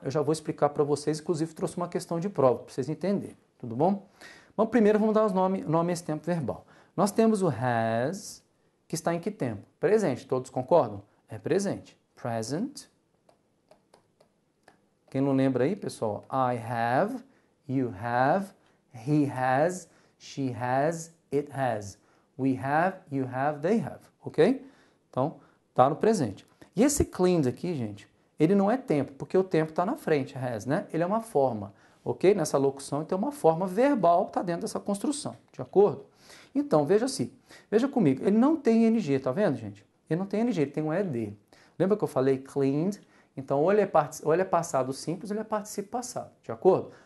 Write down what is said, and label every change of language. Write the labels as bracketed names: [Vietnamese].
[Portuguese] Eu já vou explicar para vocês, inclusive trouxe uma questão de prova, para vocês entenderem, tudo bom? Bom, primeiro vamos dar os nome a esse tempo verbal. Nós temos o has, que está em que tempo? Presente, todos concordam? É presente. Present. Quem não lembra aí, pessoal? [English] I have, you have, he has, she has, it has. We have, you have, they have. [Portuguese] Ok? Então, tá no presente. E esse cleaned aqui, gente, ele não é tempo, porque o tempo está na frente, has, né? Ele é uma forma, ok? Nessa locução, então, uma forma verbal está dentro dessa construção, de acordo? Então, veja assim, veja comigo, ele não tem ing, tá vendo, gente? Ele não tem ing, ele tem um ed. Lembra que eu falei cleaned? Então, ou ele é passado simples, ou ele é participio passado, de acordo?